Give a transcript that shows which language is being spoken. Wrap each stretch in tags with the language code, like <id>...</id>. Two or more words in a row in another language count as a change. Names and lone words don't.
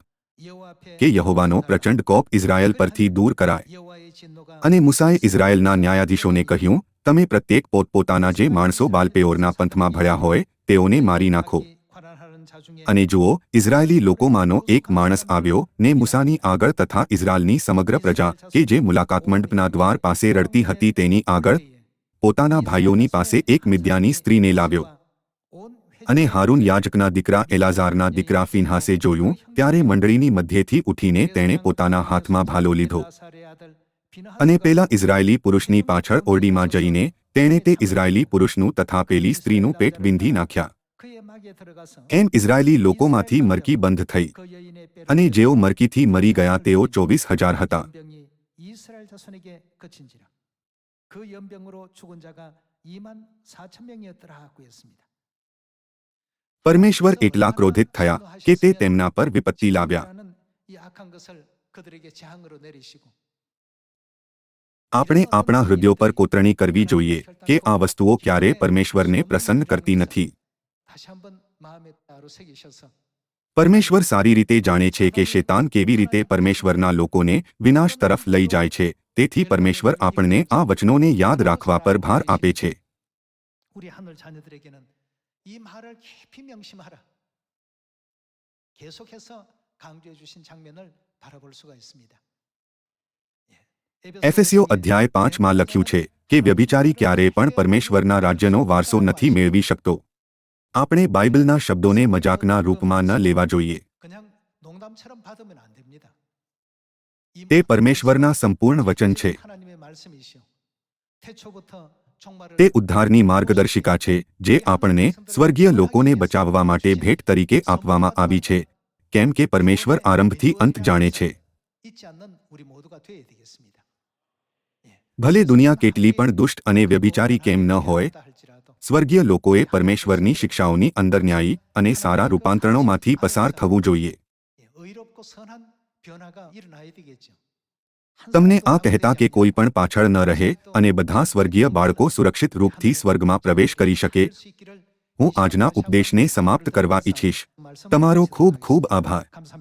<ko>여호와 앞에</ko> <gu>કે યહોવાનો પ્રચંડ કોપ ઇઝરાયેલ પરથી દૂર કરાય.</gu> <ko>여호와의 진노가</ko> <gu>અને મૂસાએ ઇઝરાયેલના ન્યાયાધીશોને કહ્યું, તમે પ્રત્યેક પોતપોતાના જે માણસો બાલપેઓરના પંથમાં ભળ્યા હોય તેઓને મારી નાખો.</gu> <ko>관할하는 자 중에</ko> <gu>અને જુઓ, ઇઝરાયેલી લોકોમાંનો એક માણસ આવ્યો ને મૂસાની આગળ તથા ઇઝરાયેલની સમગ્ર પ્રજા કે જે મુલાકાત મંડપના દ્વાર પાસે રડતી હતી તેની આગળ પોતાના ભાઈઓની પાસે એક મિદ્યાની સ્ત્રીને લાવ્યો.</gu> <ko>온</ko> <gu>અને હારૂન યાજકના દીકરા એલાઝારના દીકરા ફીનહાસે જોયું, ત્યારે મંડળીની મધ્યેથી ઉઠીને તેણે પોતાના હાથમાં ભાલો લીધો</gu> <ko>엘라사의 아들</ko> <gu>અને</gu> <ko>비너하스가</ko> <gu>પેલા ઇઝરાયેલી પુરુષની પાછળ ઓરડીમાં જઈને તેણે તે ઇઝરાયેલી પુરુષનું તથા પેલી સ્ત્રીનું પેટ વિંધી નાખ્યા.</gu> <ko>그의 막에 들어가서</ko> <gu>એમ ઇઝરાયેલી લોકોમાંથી મરકી બંધ થઈ</gu> <ko>그 여인의 뼈를</ko> <gu>અને જેઓ મરકીથી મરી ગયા તેઓ 24,000 હતા.</gu> <ko>연병이 이스라엘 자손에게 그친지라. 그 연병으로 죽은 자가 24,000명이었더라고 했습니다.</ko> <gu>પરમેશ્વર એટલા ક્રોધિત થયા કે તે તેમના પર વિપત્તિ લાવ્યા.</gu> <ko>이 악한 것을 그들에게 재앙으로 내리시고</ko> <gu>આપણે આપણા હૃદયો પર કોતરણી કરવી જોઈએ કે આ વસ્તુઓ ક્યારે પરમેશ્વરને પ્રસન્ન કરતી નથી.</gu> <ko>다시 한번 마음에 따로 새기셔서</ko> <gu>પરમેશ્વર સારી રીતે જાણે છે કે શેતાન કેવી રીતે પરમેશ્વરના લોકોને વિનાશ તરફ લઈ જાય છે તેથી પરમેશ્વર આપણને આ વચનોને યાદ રાખવા પર ભાર આપે છે</gu> <ko>우리 하늘 자녀들에게는 이 말을 깊이 명심하라. 계속해서 강조해 주신 장면을 바라볼 수가 있습니다.</ko> <gu>એફેસીઓ અધ્યાય 5માં લખ્યું છે કે વ્યભિચારી ક્યારેય પણ પરમેશ્વરના રાજ્યનો વારસો નથી મેળવી શકતો આપણે બાઇબલના શબ્દોને મજાકના રૂપમાં ન લેવા જોઈએ</gu> <ko>그냥 농담처럼 받으면 안 됩니다. 이</ko> <gu>તે પરમેશ્વરના સંપૂર્ણ વચન છે</gu> <ko>하나님의 말씀이시오. 태초부터 종말을</ko> <gu>તે ઉદ્ધારની માર્ગદર્શિકા છે જે આપણને સ્વર્ગીય લોકોને બચાવવા માટે ભેટ તરીકે આપવામાં આવી છે કેમ કે પરમેશ્વર આરંભથી અંત જાણે છે</gu> <ko>잊지 않는 우리 모두가 되어야 되겠습니다.</ko> <gu>ભલે દુનિયા કેટલી પણ દુષ્ટ અને વ્યભિચારી કેમ ન હોય સ્વર્ગીય લોકોએ પરમેશ્વરની શિક્ષાઓની અંદર ન્યાયી અને સારા રૂપાંતરણોમાંથી પસાર થવું જોઈએ</gu> <ko>의롭고 선한 변화가 일어나야 되겠죠.</ko> <gu>તમને આ કહેતા કે કોઈ પણ પાછળ ન રહે અને બધા સ્વર્ગીય બાળકો સુરક્ષિત રૂપથી સ્વર્ગમાં પ્રવેશ કરી શકે હું આજના ઉપદેશને સમાપ્ત કરવા ઈચ્છીશ તમારો ખૂબ ખૂબ આભાર</gu>